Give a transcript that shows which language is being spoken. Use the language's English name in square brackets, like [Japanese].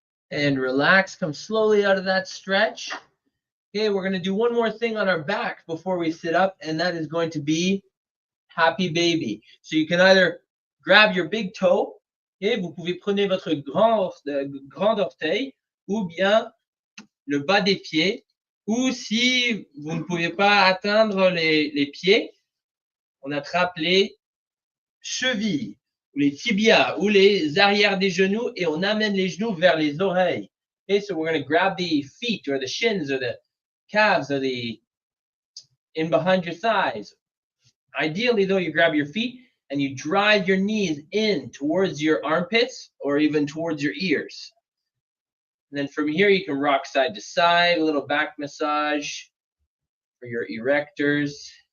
[English] And relax, come slowly out of that stretch. Okay, we're going to do one more thing on our back before we sit up, and that is going to be happy baby. So you can either grab your big toe, [French] okay, vous pouvez prendre votre grand orteil, ou bien le bas des pieds, ou si vous ne pouvez pas atteindre les pieds, on attrape les chevilles, ou les tibias, ou les arrières des genoux, et on amène les genoux vers les oreilles. [English] Okay, so we're going to grab the feet, or the shins, or the calves, or the in behind your thighs. Ideally, though, you grab your feet and you drive your knees in towards your armpits or even towards your ears. And then from here, you can rock side to side, a little back massage for your erectors.